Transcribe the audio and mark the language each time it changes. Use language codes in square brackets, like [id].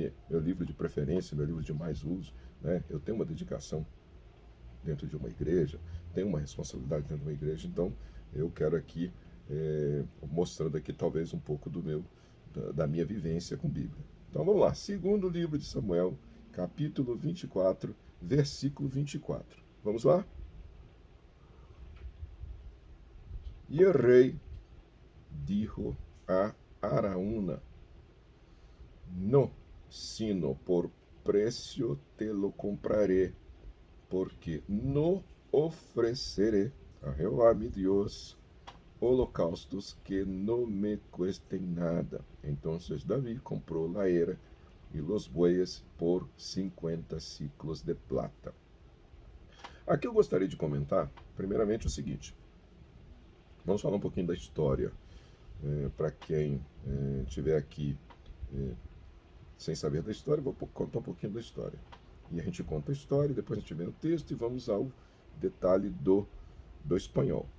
[pt] Meu livro de preferência, meu livro de mais uso, né? Eu tenho uma dedicação dentro de uma igreja, tenho uma responsabilidade dentro de uma igreja, então eu quero aqui, mostrando aqui talvez um pouco da minha vivência com Bíblia. Então vamos lá, segundo livro de Samuel, capítulo 24, versículo 24. Vamos lá? E o rei [es] dijo a Araúna, no, sino por precio te lo compraré, porque no ofreceré a Jehová mi Dios holocaustos que no me cuesten nada. Entonces David compró la era y los bueyes por 50 ciclos de plata. [pt] Aqui eu gostaria de comentar, primeiramente, o seguinte. Vamos falar um pouquinho da história, para quem estiver aqui sem saber da história, eu vou contar um pouquinho da história. E a gente conta a história, depois a gente vê o texto e vamos ao detalhe do espanhol.